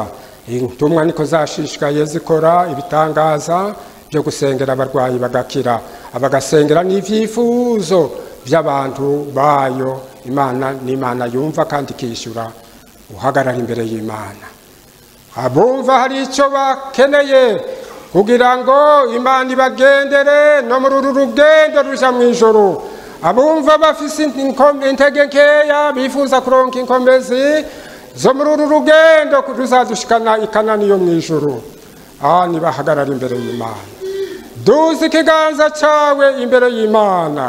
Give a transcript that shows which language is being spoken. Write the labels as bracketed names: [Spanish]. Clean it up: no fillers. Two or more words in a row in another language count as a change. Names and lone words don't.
[Rundi] Intumwa niko zashishikaye zikora ibitangaza byo gusengera abarwayi bagakira, abagasengera n'ivyifuzo by'abantu bayo. Imana ni Imana yumva kandi ikishyura. Uhagarara imbere y'Imana, abumva hari icyo bakeneye kugira ngo Imana ibagendere no muri uru rugendo ruja mu ijoro. Abumva bafise intege nkeya, bifuza kuronka inkomezi zo muri uru rugendo ruzadushikana ikanani yo mu ijoro, nibahagarara imbere y'Imana. Duze ikiganza cawe imbere y'Imana.